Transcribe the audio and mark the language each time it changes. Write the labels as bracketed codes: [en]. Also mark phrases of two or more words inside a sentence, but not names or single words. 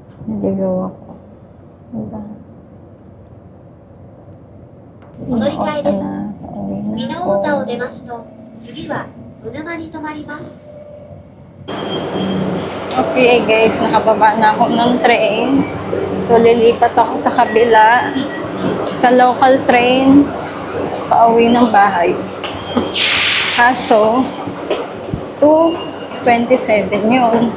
[tl] naligaw ako. Diba? [ja] お乗り換えです。 [tl] Pauwi na 美濃 ako. [ja] 太田を出ますと、次は鵜沼に停まります。 [en] Okay guys, [tl] nakababa na ako ng train. So lilipat ako sa kabila. Sa local train. Pauwi ng bahay. Kaso, 2:27 yun.